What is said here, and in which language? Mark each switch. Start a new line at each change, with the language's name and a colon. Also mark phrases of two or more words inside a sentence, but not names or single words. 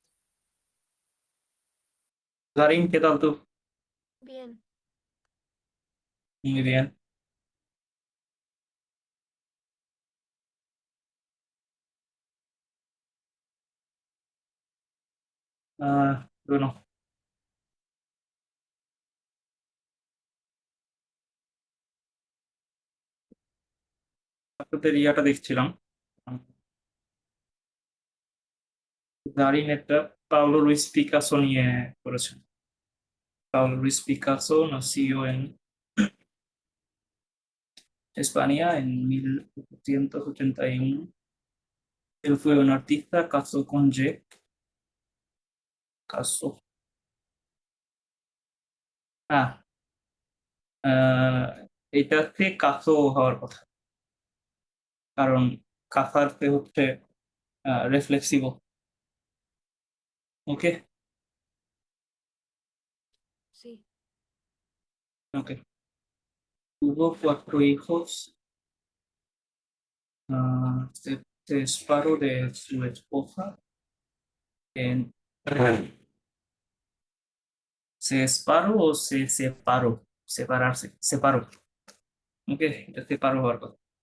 Spanish: Darín, ¿qué tal tú? Bien, Muy bien. Bueno,
Bangla: আপনাদের ইয়াটা দেখছিলাম। দারিন একটা পাওলো লুইস পিকাসো নিয়ে করেছেন।
Spanish: Pablo Luis Picasso nació en España en 1881. Él fue un artista, casó con casó.
Bangla: Ah, এটাতে কাসো হওয়ার কথা। কারণ কাসারতে হচ্ছে রিফ্লেক্সিভ। ওকে,
Spanish: sí. ওকে। Tuvo cuatro hijos. Se separó de su esposa. en- ¿Se separó o se separó? Separarse, separó. Ok, ya separó algo.